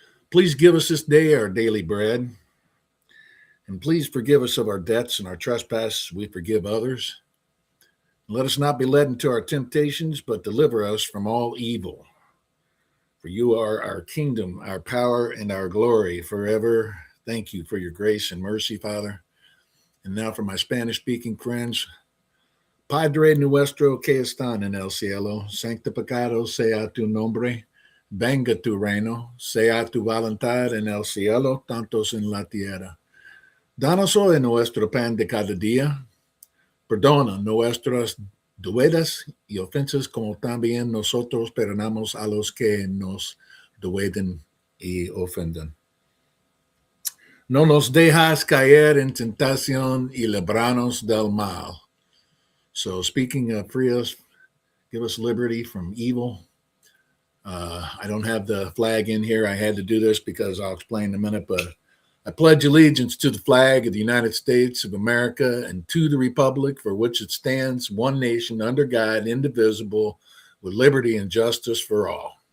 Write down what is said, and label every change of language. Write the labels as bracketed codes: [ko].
[en] Please give us this day our daily bread. And please forgive us of our debts and our trespasses, we forgive others. Let us not be led into our temptations, but deliver us from all evil. For you are our kingdom, our power, and our glory forever. Thank you for your grace and mercy, Father. And now for my Spanish-speaking friends, [es] Padre nuestro que están en el cielo, santificado sea tu nombre, venga tu reino, sea tu voluntad en el cielo, tantos en la tierra. Danos hoy nuestro pan de cada día. Perdona nuestras deudas y ofensas como también nosotros perdonamos a los que nos deudan y ofenden. No nos dejas caer en tentación y libranos del mal. [en] So speaking of free us, give us liberty from evil. I don't have the flag in here. I had to do this because I'll explain in a minute, but I pledge allegiance to the flag of the United States of America and to the republic for which it stands, one nation, under God, indivisible, with liberty and justice for all.